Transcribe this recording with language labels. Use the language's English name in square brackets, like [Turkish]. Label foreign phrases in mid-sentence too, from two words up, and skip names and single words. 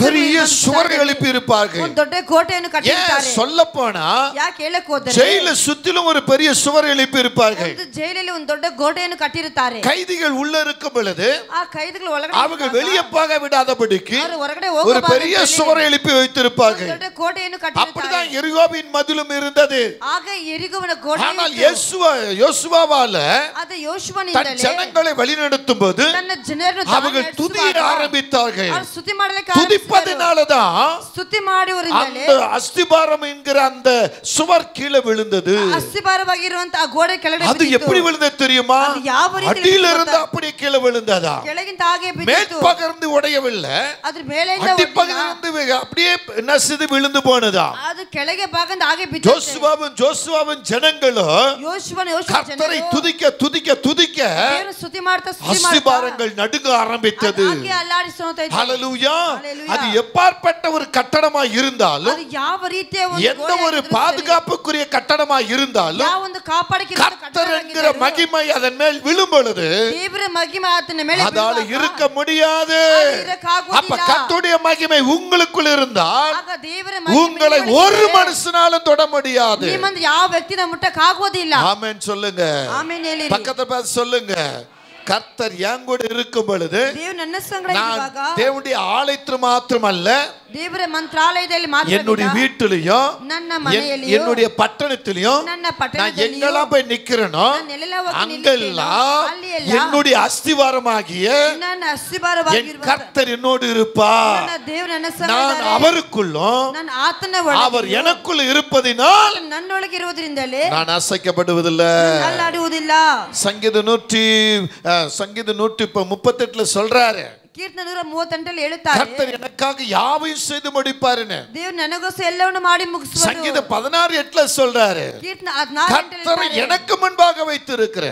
[Tamil] பெரிய சுவர் எழுப்பி இருப்பார்கள். [Kannada] ಒಂದು ದೊಡ್ಡ ಕೋಟೆಯನ್ನು ಕಟ್ಟಿರ್ತಾರೆ. [Tamil] சொல்ல போனா [Kannada] ಯಾಕೆ ಹೇಳಕ್ ಹೋದರೆ [Tamil] ஜெயில சுத்திலும் ஒரு பெரிய சுவர் எழுப்பி இருப்பார்கள். [Kannada] ಒಂದು ಜೈಲಲ್ಲಿ ಒಂದು ದೊಡ್ಡ ಗೋಡೆಯನ್ನು ಕಟ್ಟಿರುತ್ತಾರೆ. [Tamil] கைதிகள் உள்ள இருக்கும் பொழுது [Kannada] ಆ ಕೈದಿಗಳು ಒಳಗಡೆ [Tamil] அவங்க வெளியே போக விடாதபடிக்கு [Kannada] ಅವರು ಹೊರಗಡೆ [Tamil] ஒரு பெரிய சுவரை எழுப்பி வைத்திருப்பார்கள். [Kannada] ದೊಡ್ಡ ಕೋಟೆಯನ್ನು ಕಟ್ಟಿರುತ್ತಾರೆ. [Tamil] அப்படிதான் எரிகோவின் மதிலும் இருந்தது. [Kannada] ಆಗ ಎರಿಗೋವನ ಕೋಟೆ [Tamil] ஆனால் யோசுவாவால [Kannada] ಅದು [Tamil] தன் [Kannada] ಯೋಶುವನಿಂದಲೇ [Tamil] ஜனங்களை வழிநடத்தும் போது [Kannada] ತನ್ನ ಜನರನ್ನು [Tamil] அவர்கள் துதிய ஆரம்பித்தார்கள். [Kannada] ಅವರು ಸ್ತುತಿ ಮಾಡಲಿಕ್ಕೆ [Tamil] துதிப்பதனாலதான் [Kannada] ಸ್ತುತಿ ಮಾಡುವರಿಂದಲೇ [Tamil] அந்த அஸ்திபாரம் என்கிற அந்த சுவர் கீழே விழுந்தது. [Kannada] ಅಸ್ತಿಭಾರವಾಗಿರುವಂತ ಆ ಗೋಡೆ ಕೆಳಗಡೆ [Tamil] அது எப்படி விழுந்தது தெரியுமா? [Kannada] அது ಯಾವ ರೀತಿ [Tamil] அடியில இருந்து அப்படியே கீழே விழுந்ததா? [Kannada] ಕೆಳಗಿಂದ ಹಾಗೆ [Tamil] மேல் [Kannada] ಬಿದ್ದಿತು. [Tamil] பகர்ந்து உடையவில்லை, [Kannada] ಅದ್ರ ಮೇಲೆಯಿಂದ [Tamil] அடிப்பகிர்ந்து அப்படியே நசிது விழுந்து போனதா. [Kannada] ಅದು ಕೆಳಗೆ ಭಾಗದಿಂದ ಹಾಗೆ ಬಿದ್ದಿತು. [Tamil] ஜோசுவாவின் ஜனங்களும் [Kannada] ಯೋಶುವನ [Tamil] கர்த்தரை துதிக்க துதிக்க துதிக்க [Kannada] ದೇವರ ಸ್ತುತಿ ಮಾಡ್ತಾ [Tamil] அஸ்திபாரங்கள் நடுங்க ஆரம்பித்தது. [Kannada] ಹಾಗೆ ಅಲ್ಲಾಡಿಸುವಂತ ಇತ್ತು. [Tamil] ஹalleluya, அது எப்பாற்பட்ட ஒரு கட்டடமாய் இருந்தாலும், [Kannada] ಅದು ಯಾವ ರೀತಿಯ [Tamil] எந்த ஒரு பாதுகாப்புக்குரிய கட்டடமாய் இருந்தாலும், [Kannada] ಯಾವ ಒಂದು ಕಾಪಾಡಕ್ಕೆ [Tamil] கர்த்தர் என்கிற மகிமை அதன் மேல் விழும் பொழுது [Kannada] ದೇವರ ಮಹಿಮೆ ಆತನ ಮೇಲೆ [Tamil] அதால இருக்க முடியாது. அப்ப கர்த்தருடைய மகிமை உங்களுக்குள் இருந்தால் [Kannada] ಆಗ ದೇವರ [Tamil] உங்களை ஒரு மனுஷனாலும் தொட முடியாது. [Kannada] ನಿಮ್ಮಂತ ಯಾವ ವ್ಯಕ್ತಿನ ಮುಟ್ಟಕ್ಕೆ ಆಗೋದಿಲ್ಲ. [Tamil] ஆமென் சொல்லுங்க. [Kannada] ಆಮೆನ್ ಹೇಳಿ. [Tamil] பக்கத்துல பார்த்து சொல்லுங்க, கர்த்தர் என் கூட இருக்கும் பொழுது [Kannada] ದೇವರು ನನ್ನ ಸಂಗಡ [Tamil] நான் [Kannada] ಇರುವಾಗ [Tamil] தேவனுடைய ஆலயத்தில் மாத்திரமல்ல, [Kannada] ದೇವರ ಮಂತ್ರಾಲಯದಲ್ಲಿ ಮಾತ್ರ [Tamil] என்னுடைய வீட்டிலையும் [Kannada] ನನ್ನ ಮನೆಯಲ್ಲಿಯೂ [Tamil] என்னுடைய பட்டணத்திலையும் [Kannada] ನನ್ನ [Tamil] நான் [Kannada] ಪಟ್ಟಣದಲ್ಲಿಯೂ [Tamil] எங்கெல்லாம் போய் நிக்கிறேனோ [Kannada] ನಾನೆಲ್ಲ ಹೋಗಿ [Tamil] அங்கெல்லாம் [Kannada] ಅಲ್ಲಿಯೆಲ್ಲ [Tamil] என்னுடைய அஸ்திவாரமாகிய [Kannada] ನನ್ನ [Tamil] என் [Kannada] ಅಸ್ತಿಭಾರವಾಗಿರುವ [Tamil] கர்த்தர் என்னோடு இருப்பார். [Kannada] ನನ್ನ ದೇವರು ನನ್ನ [Tamil] நான் [Kannada] ಸಂಗಡ [Tamil] அவருக்குள்ளும் [Kannada] ನನ್ನ ಆತನ [Tamil] அவர் [Kannada] ಒಳಗೆ [Tamil] எனக்குள் இருப்பதினால் [Kannada] ನನ್ನೊಳಗೆ ಇರುವುದರಿಂದಲೇ [Tamil] நான் அசைக்கப்படுவதில்லை. [Kannada] ಅಲ್ಲಾಡುವುದಿಲ್ಲ. [Tamil] சங்கீத 138 சொல்றாரு, [Kannada] ಕೀರ್ತನೆ 138 ಹೇಳುತ್ತಾರೆ, [Tamil] கர்த்தர் எனக்காக யாவையும் செய்து முடிப்பாருன்னு. [Kannada] ದೇವರು ನನಗೋಸ್ಕರ ಎಲ್ಲವನ್ನು ಮಾಡಿ ಮುಗಿಸುವರು. [Tamil] சங்கீத 16:8 சொல்றாரு, [Kannada] ಕೀರ್ತನೆ [Tamil] கர்த்தர் எனக்கு முன்பாக வைத்திருக்கிறார்,